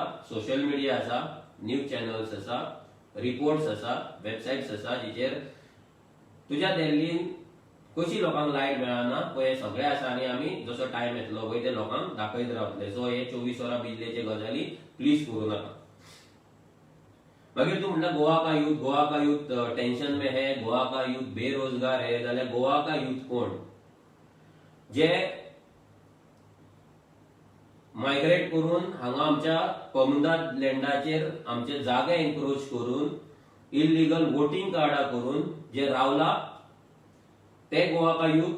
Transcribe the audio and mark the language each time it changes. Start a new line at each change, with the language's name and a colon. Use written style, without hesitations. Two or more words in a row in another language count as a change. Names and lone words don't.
English: social media
Konkani: आसा,
English: news channels
Konkani: आसा, रिपोर्ट्स आसा, वेबसाइट्स आसा, जिचेर तुज्या दिल्लीन कशी लोकांक लायट मेळना पळय सगळे आसा, आनी आमी जसो टायम येतलो पळय ते लोकांक दाखयत रावतले. सो हे 24 वरां बिजलेचे गजाली प्लीज करूं नाका. मागीर तू म्हणटा
Hindi: गोवा का यूथ टेंशन में है, गोवा का यूथ बेरोजगार है.
Konkani: जाल्यार
Hindi: गोवा का यूथ
Konkani: कोण? जे मायग्रेट करून हांगा आमच्या
English: permanent landाचेर
Konkani: आमचे जागे एनक्रोच करून
English: illegal voting cardा
Konkani: करून जे रावला ते
Hindi: गोवा का यूथ.